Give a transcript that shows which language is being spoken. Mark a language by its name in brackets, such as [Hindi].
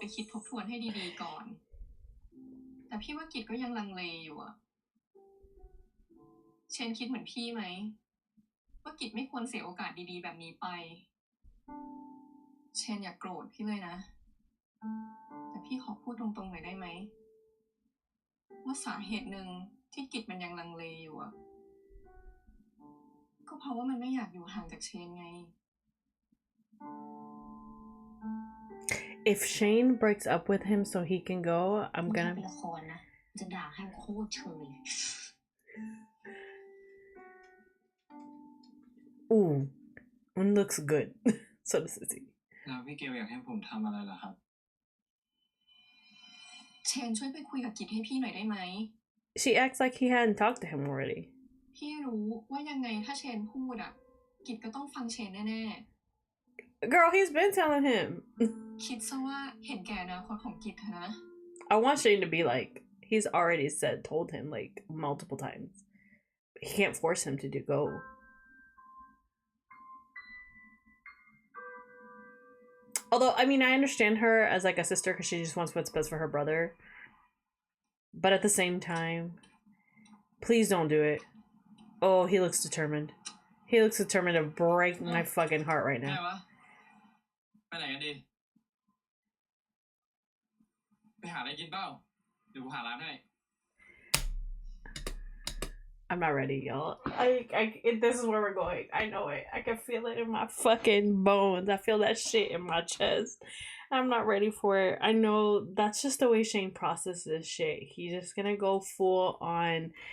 [Thai] ไปคิดทบทวนให้ดีๆก่อน แต่พี่ว่ากิจก็ยังลังเลอยู่อะเชนคิดเหมือนพี่ไหม ว่ากิจไม่ควรเสียโอกาสดีๆแบบนี้ไป เชนอย่าโกรธพี่เลยนะ แต่พี่ขอพูดตรงๆหน่อยได้ไหม ว่าสาเหตุหนึ่งที่กิจมันยังลังเลอยู่อะก็เพราะว่ามันไม่อยากอยู่ห่างจากเชนไง [English] If Shane breaks up with him so he can go, I'm [Thai] มัน [English] gonna. [Thai] เป็นละครนะ จะด่าให้โคตรเชย [English] Ooh, one looks good. So does City. [Thai] แล้วพี่เกลอยากให้ผมทำอะไรเหรอครับ เชนช่วยไปคุยกับกิจให้พี่หน่อยได้ไหม [English] She acts like he hadn't talked to him already. [Thai] พี่รู้ว่ายังไงถ้าเชนพูดอะกิจก็ต้องฟังเชนแน่ [English] Girl, he's been telling him. [Thai] ๆ คิดซะว่าเห็นแก่อนาคตของกิจเถอะนะ [English] I want Shane to be like, he's already told him like multiple times. He can't force him to go. Although, I mean, I understand her as like a sister because she just wants what's best for her brother. But at the same time, please don't do it. Oh, he looks determined. He looks determined to break my fucking heart right [Thai] ไง [English] now. [Thai] วะ ไปไหนกันดี ไปหาอะไรกินเปล่าเดี๋ยวกูหาร้านให้ [English] I'm not ready, y'all. This is where we're going. I know it. I can feel it in my fucking bones. I feel that shit in my chest. I'm not ready for it. I know that's just the way Shane processes shit. He's just gonna go full on.